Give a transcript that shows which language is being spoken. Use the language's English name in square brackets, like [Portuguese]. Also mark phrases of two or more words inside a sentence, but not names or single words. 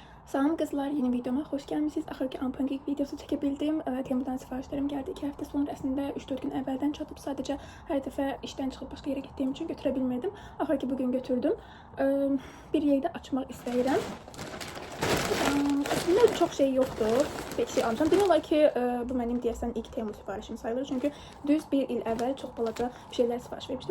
[Turkish] Salam kızlar, yeni videoma hoş gelmişsiniz. Axırki unpacking videosu çekebildim. Temu'dan sifarişlerim geldi. [Azerbaijani] 2 [Turkish] hafta sonra [Azerbaijani] əslində 3-4 gün əvvəldən çatıb. Sadəcə hər dəfə işdən çıxıb başqa yerə getdiyim üçün götürə bilmirdim. Axırki bugün götürdüm. Bir yerdə açmaq istəyirəm. Aslında çox şey yoxdur. Pek şey almışam. Demək olar ki, bu mənim deyəsən ilk Temu sifarişim sayılır. Çünki düz bir il əvvəl çox balaca bir şeylər sifariş vermişdim.